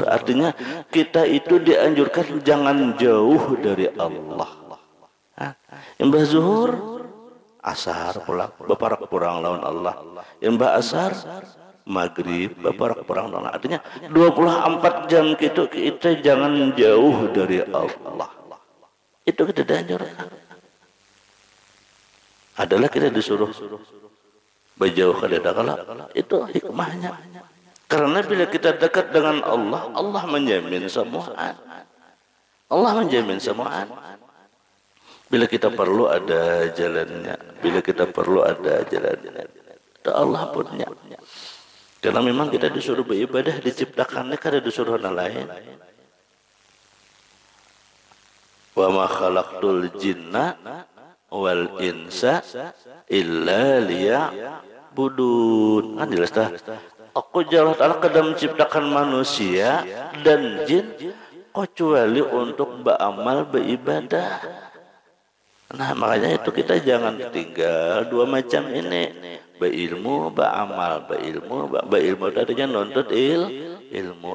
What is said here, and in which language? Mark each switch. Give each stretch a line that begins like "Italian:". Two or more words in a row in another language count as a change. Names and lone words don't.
Indonesian: Artinya kita itu dianjurkan jangan jauh dari Allah.
Banjar: Yang bah zuhur asar pulang beparak kurang lawan Allah. Yang bah asar maghrib beparak kurang lawan.
Indonesian: Artinya 24 jam kita jangan jauh dari Allah. Itu kita dianjurkan. Adalah kita disuruh berjauh ke dekat, itu hikmahnya. Karena bila kita dekat dengan Allah, Allah menjamin semua. Allah menjamin semua. Bila kita perlu ada jalannya, bila kita perlu ada jalannya, itu Allah punya. Karena memang kita disuruh beribadah, diciptakannya kada disuruh orang lain.
Arabic: وما خلقت الجن والإنس إلا ليعبدون.
Indonesian: Kan jelas dah. Aku Allah Ta'ala kadang menciptakan manusia dan jin kecuali untuk beramal beribadah. Nah, makanya itu kita jangan tinggal dua macam ini. Berilmu, beramal, berilmu tadinya nuntut ilmu.